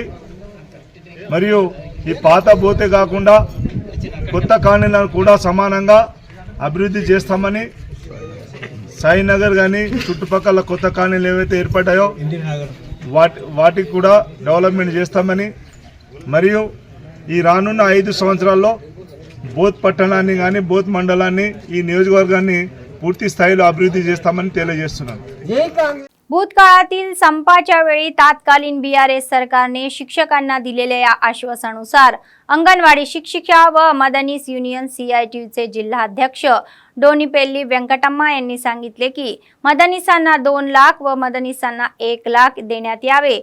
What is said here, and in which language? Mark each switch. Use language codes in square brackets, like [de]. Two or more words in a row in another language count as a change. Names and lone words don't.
[te] మరియు ఈ పాత బోతే కాకుండా కొత్త కాలనీలను కూడా సమానంగా అభివృద్ధి చేస్తామని సాయినగర్ కానీ చుట్టుపక్కల కొత్త కాలనీలు ఏవైతే ఏర్పడ్డాయో వాటికి కూడా డెవలప్మెంట్ చేస్తామని, మరియు ఈ రానున్న 5 సంవత్సరాల్లో బోత్ పట్టణాన్ని కానీ బోత్ మండలాన్ని ఈ నియోజకవర్గాన్ని పూర్తి స్థాయిలో అభివృద్ధి చేస్తామని తెలియజేస్తున్నాను. [mr] भूतकाळातील संपाच्या वेळी तात्कालीन बीआरएस सरकारने शिक्षकांना दिलेल्या या आश्वासनानुसार अंगणवाडी शिक्षिका व मदनीस युनियन CITUचे जिल्हाध्यक्ष डोनीपेल्ली वेंकटम्मा यांनी सांगितले की मदनीसांना 2 लाख व मदनीसांना 1 लाख देण्यात यावे।